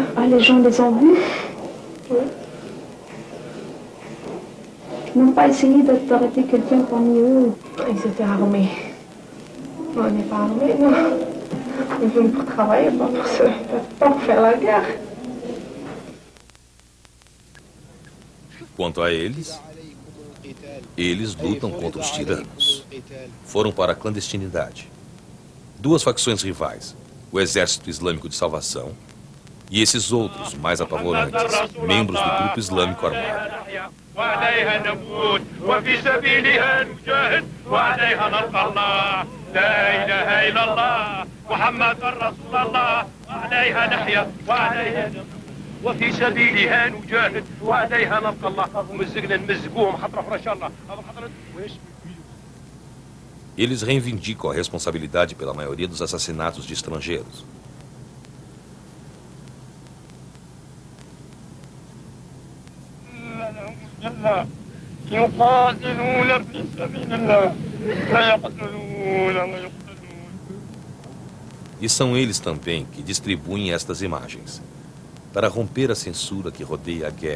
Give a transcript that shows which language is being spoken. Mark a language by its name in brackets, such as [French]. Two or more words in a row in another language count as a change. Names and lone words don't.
[French] Ah, les gens les ont vus? Oui. Ils n'ont pas essayé d'arrêter quelqu'un parmi eux? Ils étaient armés. Nous, on n'est pas armés, non. On est venus pour travailler, pas pour faire la guerre. [Portuguese] Quanto a eles lutam contra os tiranos. Foram para a clandestinidade. 2 facções rivais, o Exército Islâmico de Salvação e esses outros, mais apavorantes, membros do grupo islâmico armado. [Arabic] وفي سبيلها نجاهد وعليها نلقى الله ومزقنا نمزقوهم خطره ان شاء الله هذا خطره واش [Portuguese] Eles reivindicam a responsabilidade pela maioria dos assassinatos de estrangeiros. E são eles também que distribuem estas imagens, para romper a censura que rodeia a guerra.